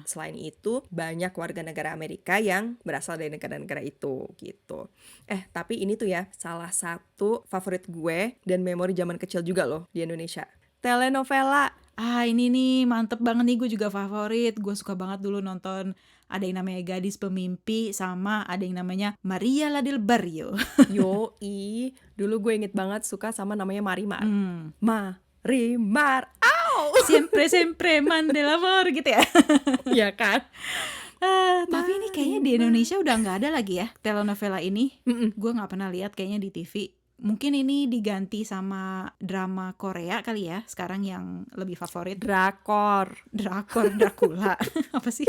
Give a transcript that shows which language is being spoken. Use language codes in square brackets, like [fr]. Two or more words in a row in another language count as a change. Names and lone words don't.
[id] Selain itu banyak warga negara Amerika yang berasal dari negara-negara itu gitu. Tapi ini tuh ya salah satu favorit gue dan memori zaman kecil juga loh di Indonesia. Telenovela. Ini nih mantep banget nih, gue juga favorit. Gue suka banget dulu nonton Ada yang namanya Gadis Pemimpi, sama ada yang namanya Maria la del Barrio. Yoi, dulu gue inget banget suka sama namanya Marimar. Hmm. Marimar, [es] Siempre siempre man del amor [id] gitu ya. ya kan? Tapi ini kayaknya di Indonesia udah nggak ada lagi ya telenovela ini. Gue nggak pernah lihat kayaknya di TV. Mungkin ini diganti sama drama Korea kali ya sekarang yang lebih favorit. Drakor. Dracula. Apa sih?